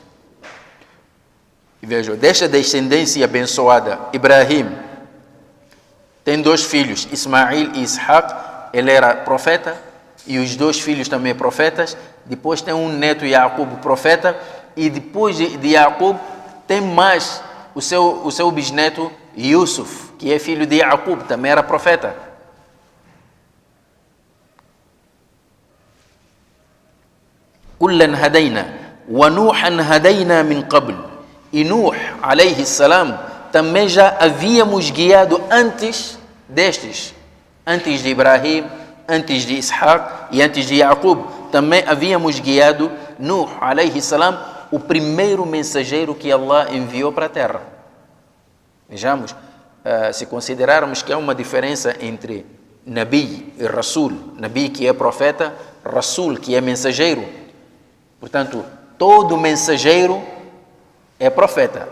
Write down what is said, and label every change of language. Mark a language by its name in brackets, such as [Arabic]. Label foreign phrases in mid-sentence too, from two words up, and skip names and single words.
[Portuguese] E vejam, desta descendência abençoada, Ibrahim tem dois filhos, Ismail e Ishaq. Ele era profeta e os dois filhos também profetas. Depois tem um neto, Yaqub, profeta. E depois de Yaqub tem mais o seu bisneto, Yusuf, que é filho de Yaqub, também era profeta. [Arabic] كلا هدينا ونوحا هدينا من قبل. [Portuguese] E Nuh, [Arabic] عليه السلام, [Portuguese] também já havíamos guiado antes destes, antes de Ibrahim antes de Ishaq e antes de Yaqub, também havíamos guiado Nuh, [Arabic] عليه السلام, [Portuguese] o primeiro mensageiro que Allah enviou para a terra. Vejamos, se considerarmos que há uma diferença entre Nabi e Rasul, Nabi que é profeta, Rasul que é mensageiro. Portanto, todo mensageiro é profeta.